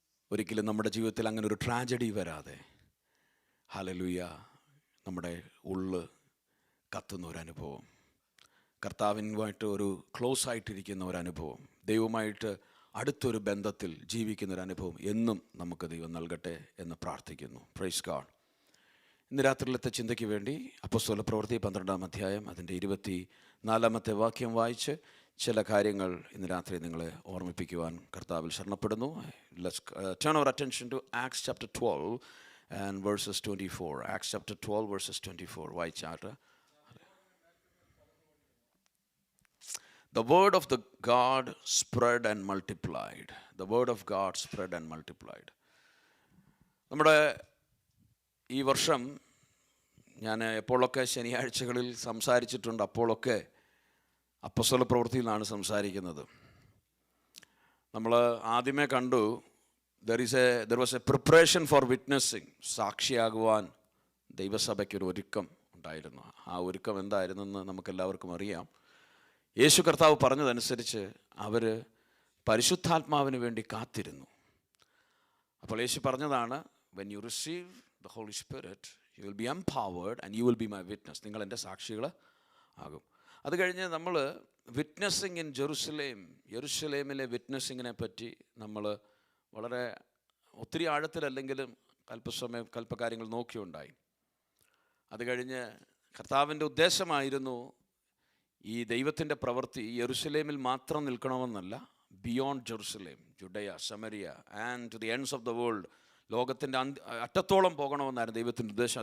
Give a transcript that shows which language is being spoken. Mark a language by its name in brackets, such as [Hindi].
[Malayalam] ഒരിക്കലും നമ്മുടെ ജീവിതത്തിൽ അങ്ങനെ ഒരു ട്രാജഡി വരാതെ, ഹല്ലേലൂയ, നമ്മുടെ ഉള്ള് കത്തുന്ന ഒരനുഭവം, കർത്താവിനുമായിട്ട് ഒരു ക്ലോസ് ആയിട്ടിരിക്കുന്ന ഒരനുഭവം, ദൈവവുമായിട്ട് അടുത്തൊരു ബന്ധത്തിൽ ജീവിക്കുന്നൊരനുഭവം എന്നും നമുക്ക് ദൈവം നൽകട്ടെ എന്ന് പ്രാർത്ഥിക്കുന്നു. [English] Praise God. [Malayalam] ഇന്ന് രാത്രിയിലത്തെ ചിന്തയ്ക്ക് വേണ്ടി അപ്പോസ്തലപ്രവൃത്തി 12-ാം അധ്യായം അതിൻ്റെ 24-ാമത്തെ വാക്യം വായിച്ച് ചില കാര്യങ്ങൾ ഇന്ന് രാത്രി നിങ്ങളെ ഓർമ്മിപ്പിക്കുവാൻ കർത്താവിൽ ശരണപ്പെടുന്നു. [English] Let's turn our attention to Acts chapter 12 and verses 24. Acts chapter 12 verses 24. [Malayalam] വായിച്ചാട്ട്. [English] The word of the God spread and multiplied. The word of God spread and multiplied. [Malayalam] നമ്മുടെ ഈ വർഷം ഞാൻ എപ്പോഴൊക്കെ ശനിയാഴ്ചകളിൽ സംസാരിച്ചിട്ടുണ്ട്, അപ്പോഴൊക്കെ അപ്പോസ്തലപ്രവൃത്തിയിൽ നിന്നാണ് സംസാരിക്കുന്നത്. നമ്മൾ ആദ്യമേ കണ്ടു, [English] There was a preparation for witnessing. [Malayalam] സാക്ഷിയാകുവാൻ ദൈവസഭയ്ക്കൊരു ഒരുക്കം ഉണ്ടായിരുന്നു. ആ ഒരുക്കം എന്തായിരുന്നെന്ന് നമുക്കെല്ലാവർക്കും അറിയാം. യേശു കർത്താവ് പറഞ്ഞതനുസരിച്ച് അവർ പരിശുദ്ധാത്മാവിന് വേണ്ടി കാത്തിരുന്നു. അപ്പോൾ യേശു പറഞ്ഞതാണ്, [English] when you receive the Holy Spirit, you will be empowered and you will be my witness. [Malayalam] നിങ്ങൾ എൻ്റെ സാക്ഷികൾ ആകും. അത് കഴിഞ്ഞ് നമ്മൾ [English] witnessing in Jerusalem, [Malayalam] യെരുശലേമിലെ വിറ്റ്നസ്സിങ്ങിനെ പറ്റി നമ്മൾ വളരെ ഒത്തിരി ആഴത്തിലല്ലെങ്കിലും അല്പകാര്യങ്ങൾ നോക്കിയുണ്ടായി. അത് കഴിഞ്ഞ് കർത്താവിൻ്റെ ഉദ്ദേശമായിരുന്നു ഈ ദൈവത്തിൻ്റെ പ്രവൃത്തി യെരുശലേമിൽ മാത്രം നിൽക്കണമെന്നല്ല, [English] beyond Jerusalem, Judea, Samaria and to the ends of the world, [Malayalam] ലോകത്തിൻ്റെ അറ്റത്തോളം പോകണമെന്നായിരുന്നു ദൈവത്തിൻ്റെ ഉദ്ദേശം.